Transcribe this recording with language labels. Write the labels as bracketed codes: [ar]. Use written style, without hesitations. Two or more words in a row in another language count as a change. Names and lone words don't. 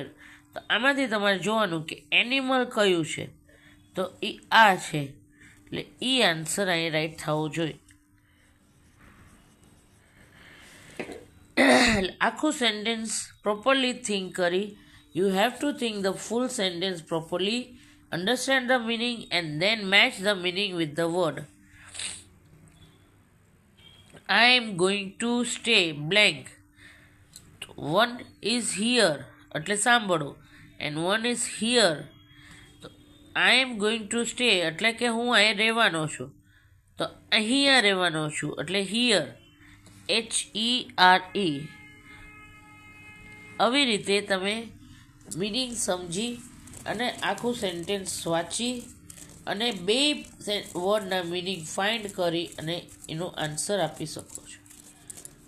[gu] તો આમાંથી તમારે જોવાનું કે એનિમલ કયું છે, તો એ આ છે, એટલે એ આન્સર અહીં રાઈટ થવો જોઈએ. [en] આખું sentence properly think કરી, you have to think the full sentence properly, understand the meaning and then match the meaning with the word. I am going to stay blank. One is here [gu] એટલે સાંભળો, [en] and one is here. I am going to stay [gu] એટલે કે હું અહીં રહેવાનો છું, તો અહીંયા રહેવાનો છું એટલે [en] here, HERE. [gu] આવી રીતે તમે મિનિંગ સમજી અને આખું સેન્ટેન્સ વાંચી અને બે વર્ડના મિનિંગ ફાઇન્ડ કરી અને એનો આન્સર આપી શકો છો.